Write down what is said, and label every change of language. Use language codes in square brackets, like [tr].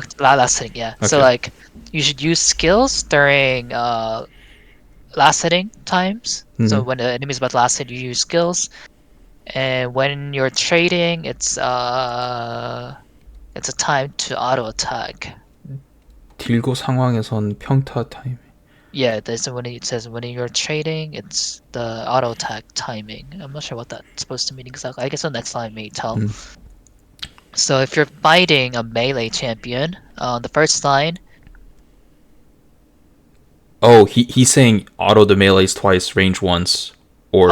[en] last hitting, yeah. So Okay. like you should use skills during last hitting times. So Mm-hmm. when the enemy's about to last hit, you use skills. And when you're trading, it's a time to auto attack. [ko] 딜고 상황에선 평타 타임. [en] Yeah, that's when it says when you're trading, it's the auto attack timing. I'm not sure what that's supposed to mean exactly. I guess the next line may tell. Mm. So if you're fighting a melee champion, on the first line, Oh, he's saying auto the melees twice, range once, or